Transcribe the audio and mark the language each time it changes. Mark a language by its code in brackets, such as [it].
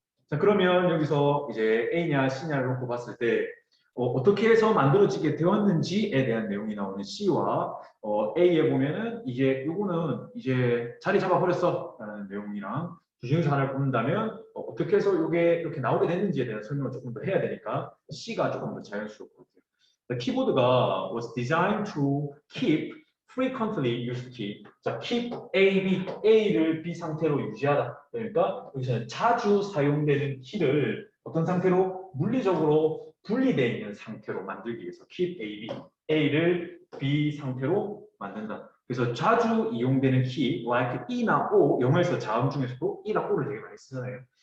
[ko] 자, 그러면 여기서 이제 A냐 C냐를 놓고 봤을 때 어떻게 해서 만들어지게 되었는지에 대한 내용이 나오는 C와 A에 보면은 이제 요거는 이제 자리 잡아버렸어 라는 내용이랑 주중에서 하나를 뽑는다면 어떻게 해서 이게 이렇게 나오게 됐는지에 대한 설명을 조금 더 해야 되니까 C가 조금 더 자연스러울 것 같아요. [en] The 키보드가 was designed to keep frequently used key. [ko] 자, keep A, B, A를 B 상태로 유지하다. 그러니까 여기서는 자주 사용되는 키를 어떤 상태로 물리적으로 분리되어 있는 상태로 만들기 위해서 keep A, B, A를 B 상태로 만든다. 그래서 자주 이용되는 키, like E나 O, 영어에서 자음 중에서도 E랑 O를 되게 많이 쓰잖아요.